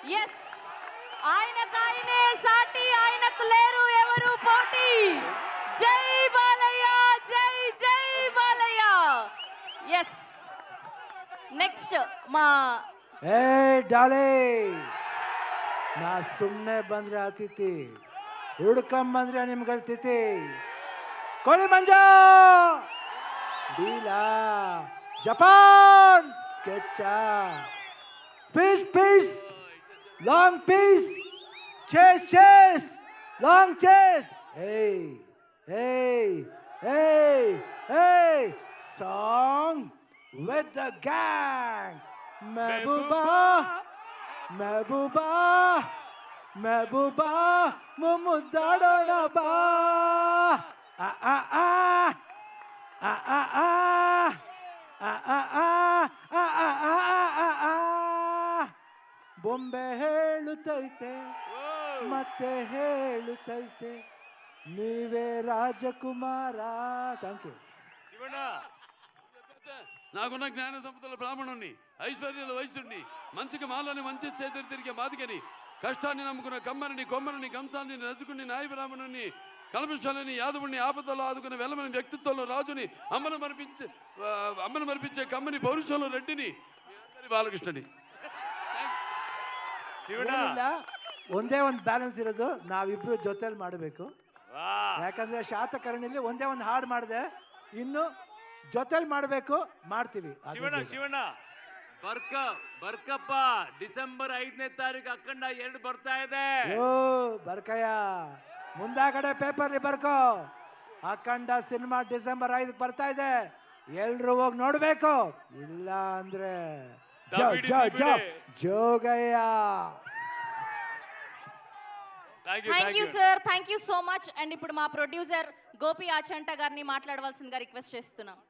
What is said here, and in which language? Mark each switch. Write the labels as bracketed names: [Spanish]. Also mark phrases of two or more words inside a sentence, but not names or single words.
[Telugu] ఎస్, ఆయనకాయనే సాటి, ఆయనకు లేరు ఎవరు పోటీ. జై బాలయ్య, జై జై బాలయ్య. ఎస్, నెక్స్ట్ మా [Kannada] ಏ ಡಾಲೆ, ನಾ ಸುಮ್ಮನೆ ಬಂದ್ರೆ ಅತಿಥಿ, ಹುಡ್ಕೊಂಬಂದ್ರೆ ನಿಮ್ಗಳ ತಿಥಿ. ಕೋಳಿ ಮಂಜ, ಡೀಲಾ, ಜಪಾನ್ ಸ್ಕೆಚ, [English] piece piece, long piece, chase chase, long chase. [Kannada] ಏಯ್ ಏಯ್ ಏಯ್ ಏಯ್, [English] song with the gang. [Hindi] महबूबा महबूबा महबूबा मुमुदाड़ोಣ ಬಾ. ಆ ಆ ಆ ಆ ಆ ಆ ಆ ಆ ಆ ಆ ಆ ಆ. [Kannada] ಬೊಂಬೆ ಹೇಳುತ್ತೈತೆ ಮತ್ತೆ ಹೇಳುತ್ತೈತೆ, ನೀವೇ ರಾಜಕುಮಾರ. [English] thank you. [Kannada] ಶಿವಣ್ಣ, [Telugu] నాకున్న జ్ఞాన సంపదల బ్రాహ్మణుణ్ణి, ఐశ్వర్యాల వయసుని, మంచికి మాలని మంచి చేతులు తిరిగే మాదిగని, కష్టాన్ని నమ్ముకున్న కమ్మరిని, కొమ్మరిని, కంసాన్ని నచ్చుకుని, నాయ బ్రాహ్మణుని, కల్మశాలని, యాదవుని, ఆపదలో ఆదుకున్న వెలమని, వ్యక్తిత్వంలో రాజుని, అమ్మను మరిపించే కమ్మని, పౌరుషంలో రెడ్డిని, బాలకృష్ణని. [Kannada] ಏನಿಲ್ಲ, ಒಂದೇ ಒಂದು ಬ್ಯಾಲೆನ್ಸ್ ಇರೋದು, ನಾವಿಬ್ರು ಜೊತೆಲಿ ಮಾಡಬೇಕು. ಯಾಕಂದ್ರೆ ಶಾತಕರ್ಣಿಲಿ ಒಂದೇ ಒಂದು ಹಾಡು ಮಾಡಿದೆ, ಇನ್ನು ಜೊತೆಲಿ ಮಾಡಬೇಕು, ಮಾಡ್ತೀವಿ. ಶಿವಣ್ಣ ಶಿವಣ್ಣ ಬರ್ಕಪ್ಪ, ಡಿಸೆಂಬರ್ 5ನೇ ತಾರೀಕು ಅಖಂಡ 2 ಬರ್ತಾ ಇದೆ. ಓ ಬರ್ಕಯ್ಯ, ಮುಂದಾಗಡೆ ಪೇಪರ್ಲಿ ಬರ್ಕೋ, ಅಖಂಡ ಸಿನಿಮಾ ಡಿಸೆಂಬರ್ 5 ಬರ್ತಾ ಇದೆ, ಎಲ್ರು ಹೋಗಿ ನೋಡ್ಬೇಕು. ಇಲ್ಲ ಅಂದ್ರೆ ಜೋಗಯ್ಯ. [English] thank you sir, thank you so much. [Telugu] అండ్ ఇప్పుడు మా ప్రొడ్యూసర్ గోపి ఆచంట గారిని మాట్లాడవలసిందిగా రిక్వెస్ట్ చేస్తున్నాం.